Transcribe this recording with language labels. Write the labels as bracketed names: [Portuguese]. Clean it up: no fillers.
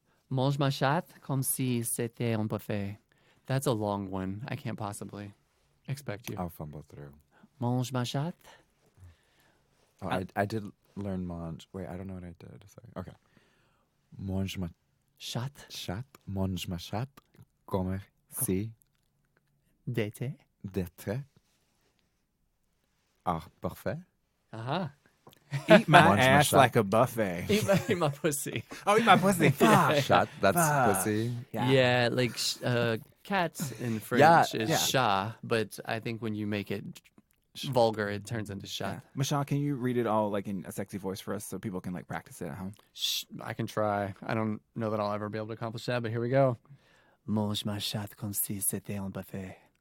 [French] Mange ma chatte comme si c'était un buffet. [English] That's a long one. I can't possibly expect you. I'll fumble through. [French] Mange ma chatte. [English] Oh, I did learn mange. Wait, I don't know what I did. Sorry. Okay. [French] Mange ma Chatte. chat. Mange ma chat. Comme si D'été. d'être. Ah, parfait. Uh-huh. [English] Eat my Munch my ass shot. like a buffet. Eat my pussy. Oh, eat my pussy. Fuck. Chat, that's Fuck. pussy. Yeah, like cat in French is yeah. chat, but I think when you make it vulgar, it turns into chat. MaSean, can you read it all like in a sexy voice for us so people can like practice it at home? I can try. I don't know that I'll ever be able to accomplish that, but here we go. [French] Mange ma chatte comme si c'était un buffet.